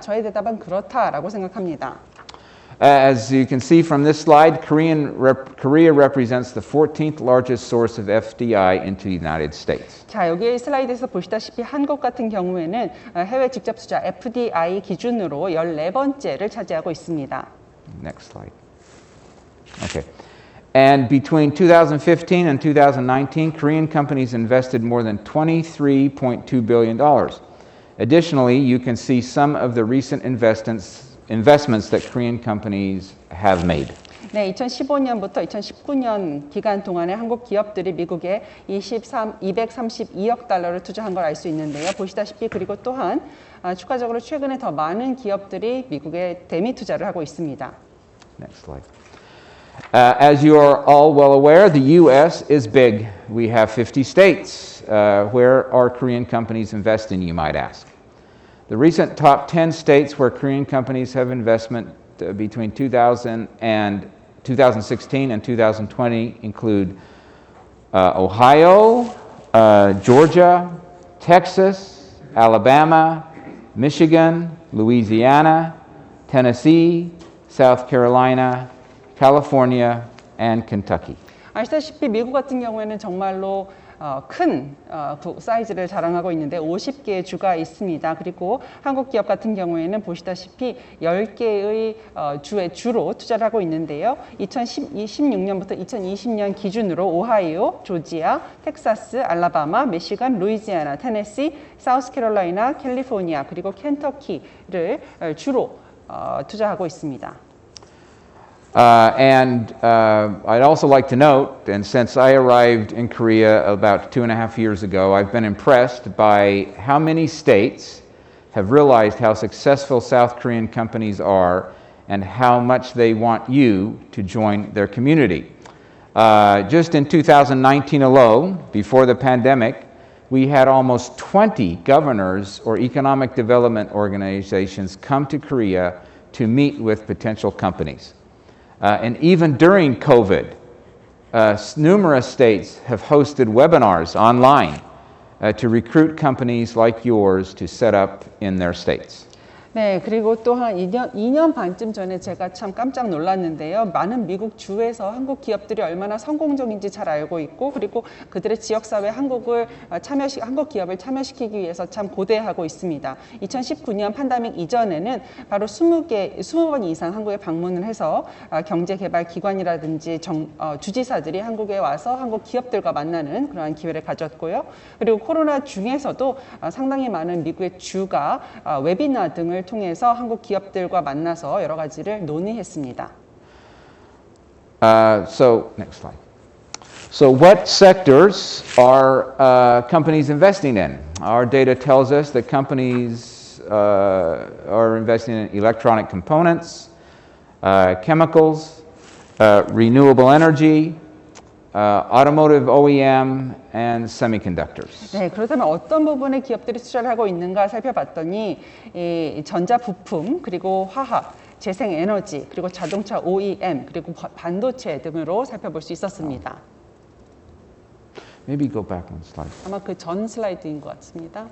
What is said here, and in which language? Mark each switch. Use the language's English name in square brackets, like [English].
[Korean] 저의 대답은 그렇다라고 생각합니다. [English] As you can see from this slide, Korea represents the 14th largest source of FDI into the United States. [Korean] 자, 여기 슬라이드에서 보시다시피 한국 같은 경우에는 해외 직접 투자 FDI 기준으로 14번째를 차지하고 있습니다. [English] Next slide. Okay. And between 2015 and 2019, Korean companies invested more than $23.2 billion. Additionally, you can see some of the recent investments that Korean companies have made. [Korean] 네, 2015년부터 2019년 기간 동안에 한국 기업들이 미국에 232억 달러를 투자한 걸 알 수 있는데요. 보시다시피 그리고 또한 추가적으로 최근에 더 많은 기업들이 미국에 대미 투자를 하고 있습니다. [English] Next slide. As you are all well aware, the U.S. is big. We have 50 states. Where are Korean companies investing, you might ask? The recent top 10 states where Korean companies have investment between 2016 and 2020 include Ohio, Georgia, Texas, Alabama, Michigan, Louisiana, Tennessee, South Carolina, California, and Kentucky. [Korean] 아시다시피 미국 같은 경우에는 정말로 큰 사이즈를 자랑하고 있는데 50개의 주가 있습니다. 그리고 한국 기업 같은 경우에는 보시다시피 10개의 주로 투자를 하고 있는데요. 2016년부터 2020년 기준으로 오하이오, 조지아, 텍사스, 알라바마, 미시간, 루이지아나, 테네시, 사우스캐롤라이나, 캘리포니아, 그리고 켄터키를 주로 투자하고 있습니다. [English] I'd also like to note, and since I arrived in Korea about 2.5 years ago, I've been impressed by how many states have realized how successful South Korean companies are and how much they want you to join their community. Just in 2019 alone, before the pandemic, we had almost 20 governors or economic development organizations come to Korea to meet with potential companies. And even during COVID, numerous states have hosted webinars online to recruit companies like yours to set up in their states. [Korean] 네, 그리고 또 한 2년 반쯤 전에 제가 참 깜짝 놀랐는데요. 많은 미국 주에서 한국 기업들이 얼마나 성공적인지 잘 알고 있고, 그리고 그들의 지역사회 한국 기업을 참여시키기 위해서 참 고대하고 있습니다. 2019년 팬데믹 이전에는 바로 20번 이상 한국에 방문을 해서 경제개발기관이라든지 주지사들이 한국에 와서 한국 기업들과 만나는 그러한 기회를 가졌고요. 그리고 코로나 중에서도 상당히 많은 미국의 주가 웨비나 등을 통해서 한국 기업들과 만나서 여러 가지를 논의했습니다. [English] So next slide. So what sectors are companies investing in? Our data tells us that companies are investing in electronic components, chemicals, renewable energy, automotive OEM, and semiconductors. [Korean] 네, 그렇다면 어떤 부분에 기업들이 투자를 하고 있는가 살펴봤더니 전자 부품, 그리고 화학, 재생에너지, 그리고 자동차 OEM, 그리고 반도체 등으로 살펴볼 수 있었습니다. [English] Maybe go back one slide. [Korean] 아마 그 전 슬라이드인 것 같습니다.